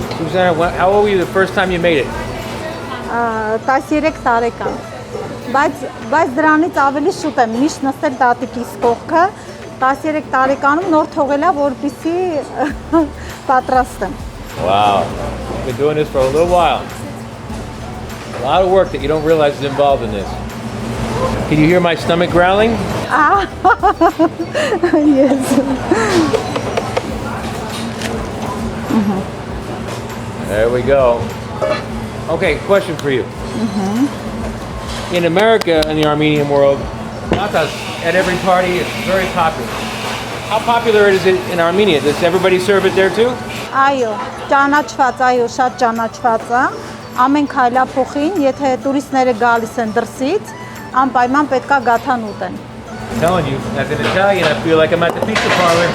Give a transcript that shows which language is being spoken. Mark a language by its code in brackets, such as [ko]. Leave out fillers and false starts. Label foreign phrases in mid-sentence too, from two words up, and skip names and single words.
[en] Suzanna, how old were you the first time you made it? [hy] 13 տարեկան։ Բայց դրանից ավելի շուտ եմ միշտ նստել տատիկիս կողքը, 13 տարեկանում նոր թողել է, որպեսզի պատրաստ եմ։ [en] Wow. You've been doing this for a little while. A lot of work that you don't realize is involved in this. Can you hear my stomach growling? Yes. There we go. Okay, question for you. In America, in the Armenian world, gatas at every party is very popular. How popular is it in Armenia? Does everybody serve it there too? [hy] Այո, ճանաչված, շատ ճանաչված է։ Ամեն քայլափոխին, եթե տուրիստները գալիս են դրսից, անպայման պետքա գաթան ուտեն։ [en] I'm telling you, as an Italian, I feel like I'm at the pizza parlor.